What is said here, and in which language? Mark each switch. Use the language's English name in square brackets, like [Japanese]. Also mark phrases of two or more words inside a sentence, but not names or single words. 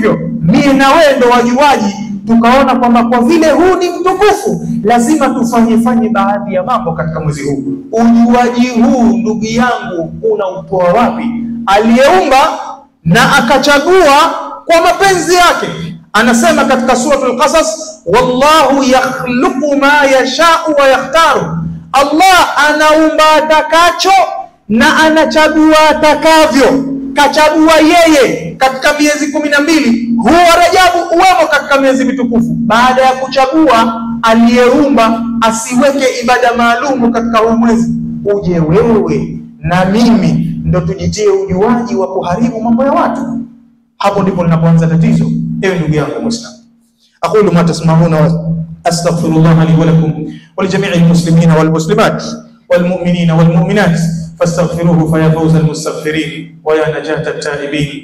[Swahili] Mie na wewe ndo wajuaji tukaona kwamba kwa vile huu ni mtukufu lazima tufanye baadhi ya mambo katika mwezi huu. Ujuaji huu ndugu yangu unautoa wapi? Aliyeumba na akachagua kwa mapenzi yake. Anasema katika suratul Qasas, [Arabic] والله يخلق ما يشاء ويختار. [Swahili] Allah anaumba atakacho na anachagua atakavyo. Kachagua yeye katika miezi 12 huwa Rajabu uwemo katika miezi mitukufu. Baada ya kuchagua aliyeumba asiweke ibada maalumu katika huu mwezi, uje wewe na mimi ndo tujitie ujuaji wa kuharibu mambo ya watu. Hapo ndipo linapoanza tatizo. Ewe ndugu yangu Muislamu, [Arabic] أقول ما تسمعون وأستغفر الله لي ولكم ولجميع المسلمين والمسلمات والمؤمنين والمؤمنات فاستغفروه فيا فوز المستغفرين ويا نجاة التائبين.